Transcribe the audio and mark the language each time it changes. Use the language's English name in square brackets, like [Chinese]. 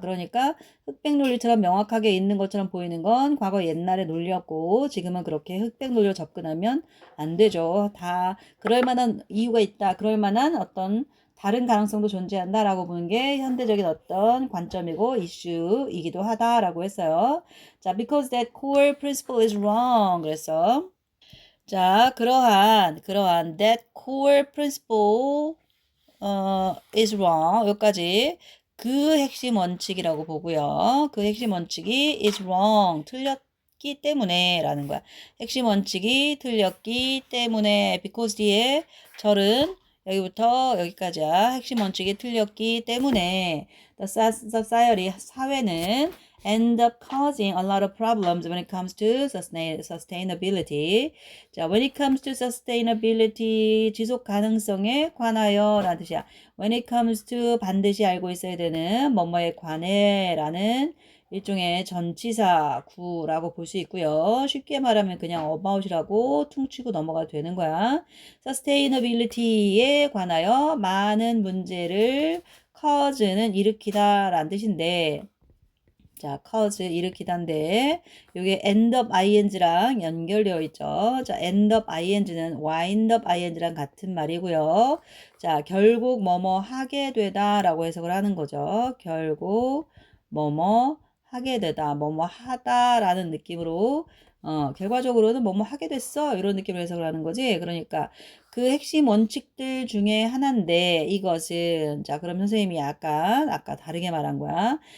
[Korean] 그러니까 흑백 논리처럼 명확하게 있는 것처럼 보이는 건 과거 옛날의 논리였고 지금은 그렇게 흑백 논리로 접근하면 안 되죠. 다 그럴 만한 이유가 있다. 그럴 만한 어떤 다른 가능성도 존재한다라고 보는 게 현대적인 어떤 관점이고 이슈이기도 하다라고 했어요. [English] 자, because that core principle is wrong. [Korean] 그래서 자, 그러한 [English] that core principle is wrong. [Korean] 여기까지 그 핵심 원칙이라고 보고요. 그 핵심 원칙이 [English] is wrong. [Korean] 틀렸기 때문에 라는 거야. 핵심 원칙이 틀렸기 때문에 because 뒤에 절은 여기부터 여기까지야. 핵심 원칙이 틀렸기 때문에 [English] the society 사회는 end up causing a lot of problems when it comes to sustainability. [Korean] 자, [English] when it comes to sustainability, [Korean] 지속 가능성에 관하여 라는 뜻이야. [English] when it comes to [Korean] 반드시 알고 있어야 되는 뭐뭐에 관해 라는 일종의 전치사 구라고 볼 수 있고요. 쉽게 말하면 그냥 about이라고 퉁치고 넘어가도 되는 거야. sustainability에 관하여 많은 문제를 cause는 일으키다 라는 뜻인데, 자, cause 일으키다인데 요게 end up ing랑 연결되어 있죠. 자, end up ing는 wind up ing랑 같은 말이고요. 자, 결국 뭐뭐 하게 되다라고 해석을 하는 거죠. 결국 뭐뭐 하게 되다, 뭐뭐 하다라는 느낌으로 결과적으로는 뭐뭐 하게 됐어 이런 느낌으로 해석을 하는 거지. 그러니까 그 핵심 원칙들 중에 하나인데 이것은 자, 그럼 선생님이 약간 아까 다르게 말한 거야.